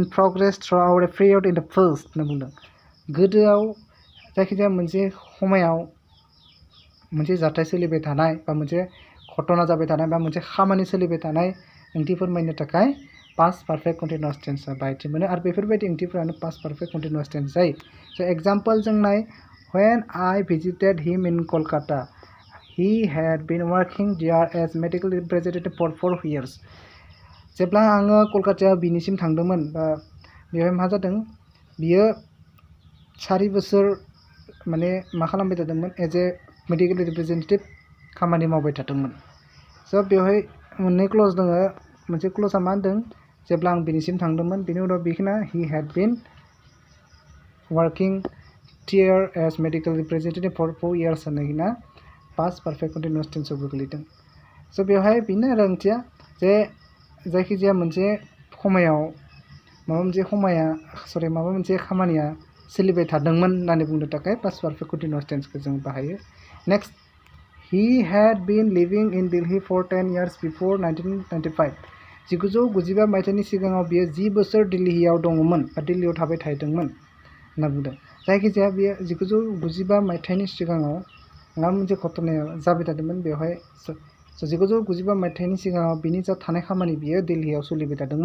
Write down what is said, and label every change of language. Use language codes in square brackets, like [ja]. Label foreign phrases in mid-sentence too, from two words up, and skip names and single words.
[en] progress throughout a period in the first [brx] होनना बुंदों गोदोआव जायखिजाया मोनसे समायाव मोनसे जाथाय सोलिबाय थानाय बा मोनसे घटना जाबाय थानाय बा मोनसे खामानि सोलिबाय थानाय ओंथि फोरमायनो थाखाय [en] past perfect continuous [brx] टेन्सआ बाहायथि मोनो आरो बेफोरबायदि ओंथिफोरानो [en] past perfect continuous tense [brx] जायो स' एग्जाम्पल जों नाय [en] when I visited him in Kolkata he had been working there as medical representative for 4 years [brx] जेब्ला आङो कलकातायाव बिनिसिम थांदोंमोन बा बेवहाय मा जादों बियो 4 बोसोर माने मा खालामबाय थादोंमोन [en] as a medical representative [brx] खामानि मावबाय थादोंमोन स' बेवहाय मोननै क्लज दङ मोनसे क्लजआ मा होनदों जेब्ला आं बिनिसिम थांदोंमोन बिनि उनाव बेखिना [en] he had been working there as medical representative for 4 years [brx] होननायना [en] past perfect continuous [brx] टेन्सआव गोग्लैदों स' बेवहाय बेनो आरो ओंथिया जे जायखिजाया मोनसे समायाव माबा मोनसे खामानिया सोलिबाय थादोंमोन होननानै बुंनो थाखाय [en] past perfect continuous [brx] टेन्सखौ जों बाहायो नेक्स्ट [en] he had been living in Delhi for 10 years before 1995 [brx] 1995 मायथाइनि सिगाङाव बियो 10 बोसोर दिल्लीयाव दङमोन बा दिल्लीयाव थाबाय थादोंमोन होनना बुंदों जायखिजाया बियो 1995 मायथाइनि सिगाङाव माबा मोनसे घटनाया जाबाय थादोंमोन बेवहाय स' 1995 मायथाइनि सिगाङाव बिनि जा थानाय खामानि बियो दिल्लीयाव सोलिबाय थादोंमोन।